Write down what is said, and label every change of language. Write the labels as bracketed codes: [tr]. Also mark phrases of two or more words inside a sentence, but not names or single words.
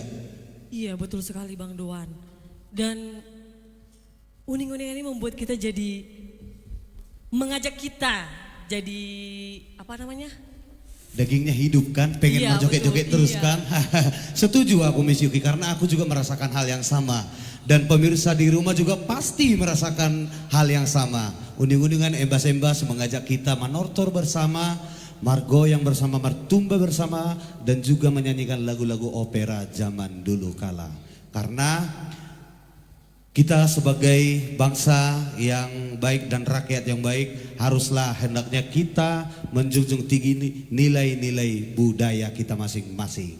[id] Iya betul sekali Bang Doan. Dan uning-uning ini membuat kita jadi, mengajak kita jadi apa namanya? Dagingnya hidup kan, pengen Iya, mau joget-joget betul, terus iya. kan. Setuju aku Miss Yuki, karena aku juga merasakan hal yang sama. Dan pemirsa di rumah juga pasti merasakan hal yang sama. Uning-uningan embas-embas mengajak kita manortor bersama, margoyang bersama, martumba bersama, dan juga menyanyikan lagu-lagu opera zaman dulu kala. Karena kita sebagai bangsa yang baik dan rakyat yang baik, haruslah hendaknya kita menjunjung tinggi nilai-nilai budaya kita masing-masing.